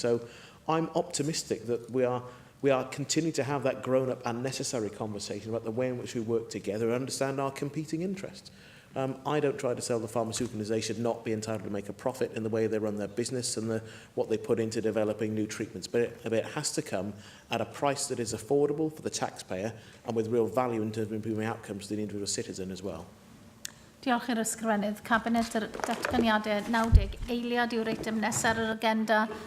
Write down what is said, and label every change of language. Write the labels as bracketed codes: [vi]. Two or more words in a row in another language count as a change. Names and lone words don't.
[en] So I'm optimistic that we are continuing to have that grown-up and necessary conversation about the way in which we work together and understand our competing interests. I don't try to sell the pharmaceutical industry. They should not be entitled to make a profit in the way they run their business and what they put into developing new treatments. But it has to come at a price that is affordable for the taxpayer and with real value in terms of improving outcomes to the individual citizen as well. [cy] Diolch i'r Ysgrifennydd Cabinet. Yr datganiadau 90 eiliad yw'r eitem nesaf ar yr agenda.